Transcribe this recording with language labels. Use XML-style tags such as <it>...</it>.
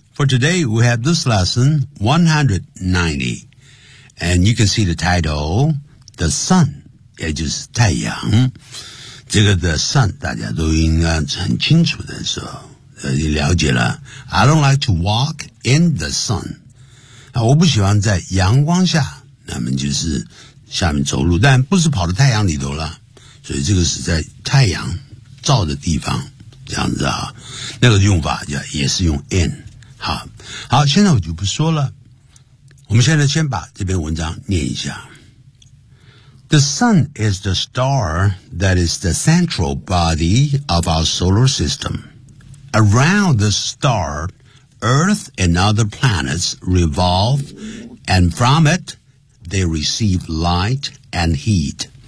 <en>For today, we have this lesson 190. And you can see the title, The Sun, 也就是太阳。</en> <zh>这个 the sun 大家都应该很清楚的时候你了解了。</zh> <en>I don't like to walk in the sun.</en> <zh>我不喜欢在阳光下，那么就是下面走路，但不是跑到太阳里头了。所以这个是在太阳照的地方，这样子啊。那个用法也是用 in。好。好，现在我就不说了。我们现在先把这篇文章念一下。</zh> <en>The sun is the star that is the central body of our solar system. Around the star, Earth and other planets revolve, and from it, they receive light and heat.</en>